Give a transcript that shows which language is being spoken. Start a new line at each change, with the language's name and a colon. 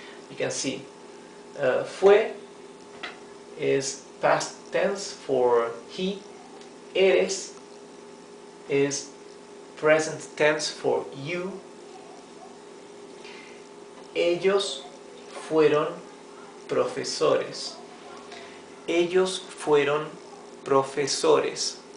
English: You can see fue is past tense for he. Eres is present tense for you.
Spanish: Ellos fueron profesores. Ellos fueron profesores.